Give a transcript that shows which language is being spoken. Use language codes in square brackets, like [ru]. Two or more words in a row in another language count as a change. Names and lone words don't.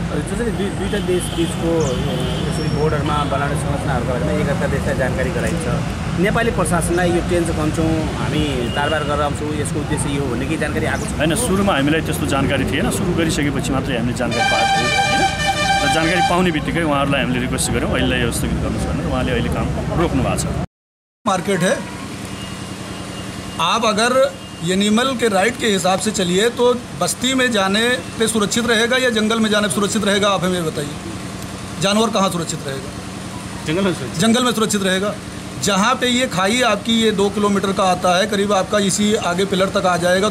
[ne] जसरी दुईटा देश बिचको यसरी बोर्डरमा बनाउने संरचनाहरूको बारेमा एकअर्का देशलाई जानकारी गराइन्छ। नेपाली प्रशासनलाई यो ट्रेन चाहिँ कन्छौँ हामी तारबार गरेर आउँछौँ, यसको उद्देश्य यो हो भन्ने केही जानकारी आएको छ? होइन, सुरुमा हामीलाई त्यस्तो जानकारी थिएन। सुरु गरिसकेपछि मात्रै हामीले जानकारी पाएको होइन। र जानकारी पाउने बित्तिकै उहाँहरूलाई हामीले रिक्वेस्ट गऱ्यौँ अहिलेलाई यो स्थगित गर्नुहोस् भनेर। उहाँले अहिले काम रोक्नु भएको छ। [hi] मार्केट है, आप अगर एनिमल के राइट के हिसाब से चलिए तो बस्ती में जाने पे सुरक्षित रहेगा या जंगल में जाने पे सुरक्षित रहेगा? आप हमें बताइए, जानवर कहाँ सुरक्षित रहेगा? जंगल में सुरक्षित रहेगा। जहाँ पे ये खाई आपकी ये 2 किलोमीटर का आता है, करीब आपका इसी आगे पिलर तक आ जाएगा।